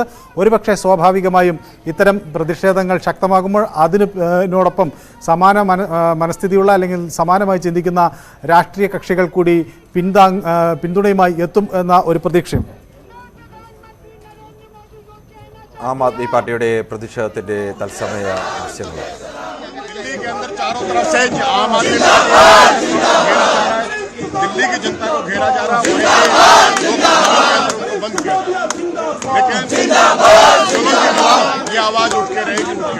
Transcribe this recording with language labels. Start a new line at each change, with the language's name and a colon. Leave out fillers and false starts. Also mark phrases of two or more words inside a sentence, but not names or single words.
Malayalam: ഒരുപക്ഷെ സ്വാഭാവികമായും ഇത്തരം പ്രതിഷേധങ്ങൾ ശക്തമാകുമ്പോൾ അതിനോടൊപ്പം സമാന മനസ്ഥിതിയുള്ള അല്ലെങ്കിൽ സമാനമായി ചിന്തിക്കുന്ന രാഷ്ട്രീയ കക്ഷികൾ കൂടി പിന്തുണയുമായി എത്തും എന്ന ഒരു പ്രതീക്ഷയും. ആം ആദ്മി പാർട്ടിയുടെ പ്രതിഷേധത്തിന്റെ തത്സമയ ദൃശ്യങ്ങൾ.
Hindi: दिल्ली की जनता को घेरा जा रहा है, बंद किया, लेकिन ये आवाज उठ के रहेगी।